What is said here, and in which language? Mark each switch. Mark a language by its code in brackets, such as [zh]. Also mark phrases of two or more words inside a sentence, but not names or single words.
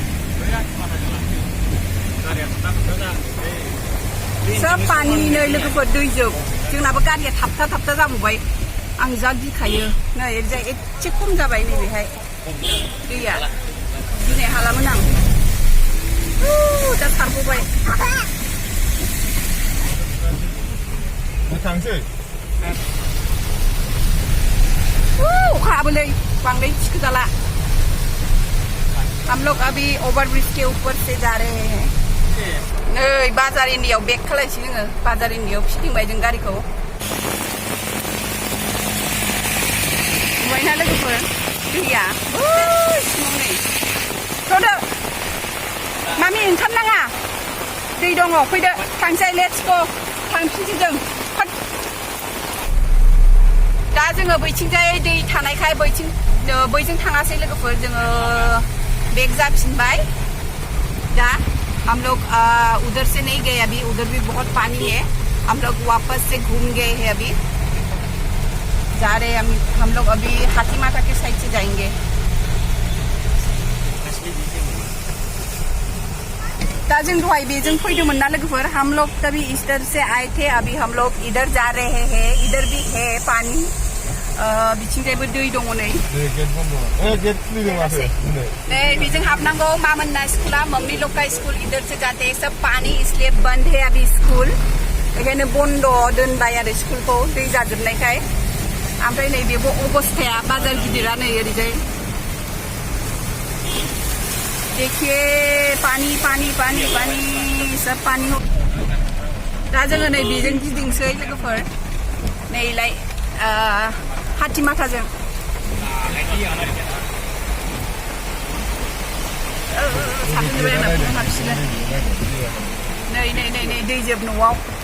[hi] सब पानी [brx] नै लोगोफोर दैजोब जोंनाबो गारिया थाबथा थाबथा जाबावबाय आं जा गिखायो नै ओरैजाय एसे खम जाबाय नैबेहाय दैया गिनाय हालामोन आं दा खारग'बाय थांसै अखा हाबोलै बांद्राय थिखोजाला [hi] हम लोग अभी ओवरब्रिज के ऊपर से जा रहे हैं [brx] नै बाजार एरियायाव बेक खालायसै जोङो बाजार एरियायाव फिदिंबाय जों गारिखौ नुबायना लोगोफोर दैया सिङाव नै थ'दो मामि ओंखारनाङा दै दङ फैदो थांसै [en] Let's go [brx] थांफिनसै जों दा जोङो बैथिंजाय दै थानायखाय बैजों थाङासै लोगोफोर जोङो बेक जाफिनबाय दा [hi] हम लोग उधर से नहीं गए अभी उधर भी बहुत पानी है हम लोग वापस से घूम गए हैं अभी जा रहे हैं हम लोग अभी हाथी माता के साइड से जाएंगे [brx] दा जों दहाय बेजों फैदोंमोन ना लोगोफोर [hi] हम लोग तभी इधर से आए थे अभी हम लोग इधर जा रहे हैं इधर भी है पानी [brx] बिथिंजायबो दै दङ नै नै बेजों हाबनांगौ मामोनना स्कुला [hi] मम्मी लोग का स्कूल इधर से जाते हैं सब पानी इसलिए बंद है अभी स्कूल [brx] बेखायनो बन्द दोनबाय आरो स्कुलखौ दै जाजोबनायखाय ओमफ्राय नै बेबो अबस्थाया बाजार गिदिरा नै ओरैजाय [hi] देखिए पानी पानी पानी पानी सब पानी हो [brx] दा जोङो नै बेजों गिदिंसै लोगोफोर नैलाय हाथि माथाजों साफिनजोब्बाय आंना फन हाबसिनो नै नै नै नै दैजोब न'आव